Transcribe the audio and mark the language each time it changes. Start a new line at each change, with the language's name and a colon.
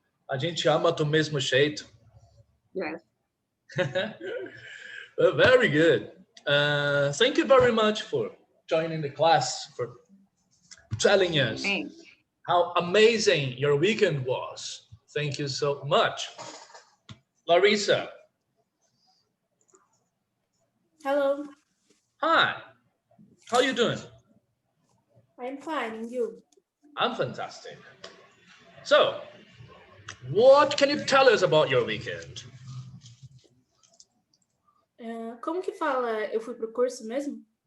Portuguese: A gente ama do mesmo jeito.
English: Yes. Very good. Thank you very much for joining the class, for telling us how amazing your weekend was. Thank you so much. Larissa. Hello. Hi. How are you doing? I'm fine, and you? I'm fantastic. So, what can you tell us about your weekend?
Portuguese: Como que fala eu fui pro curso mesmo?